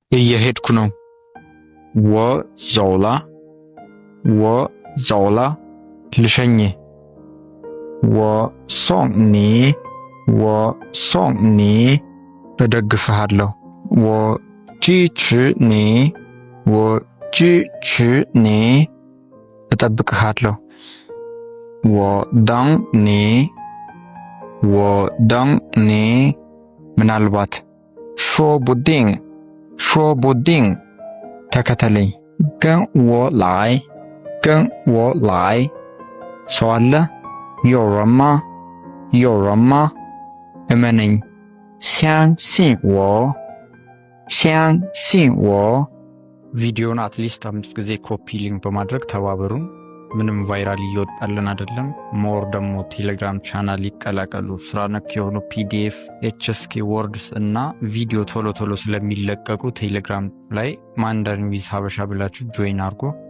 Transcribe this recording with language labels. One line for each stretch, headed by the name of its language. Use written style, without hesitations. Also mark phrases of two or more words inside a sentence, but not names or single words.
Amharic: እየሄድኩ ነው።
Chinese: 我走了我走了 ልሸኝ我送你我送你እደግፍሃለሁ我支持你我支持你 እጠብቅሃለሁ我等你我等你ምናልባት说不定说不定ተከተለኝ跟我来跟我来
Amharic: ሰው አለ
Chinese: 有人吗有人吗እመነኝ相信我相信我
Amharic: ቪዲዮን አትሊስት 5 ጊዜ
English: copy link
Amharic: በማድረግ ተባበሩን ምንም ቫይራል እየወጣልን አይደለም ሞር ደግሞ
English: Telegram channel
Amharic: ይቀላቀሉ ስራ ነክ የሆኑ
English: PDF HSK words
Amharic: እና ቪዲዮ ቶሎ ቶሎ ስለሚለቀቁ ቴሌግራም ላይ ማንዳሪን ዊዝ ሀበሻ ብላችሁ ጆይን አድርጉ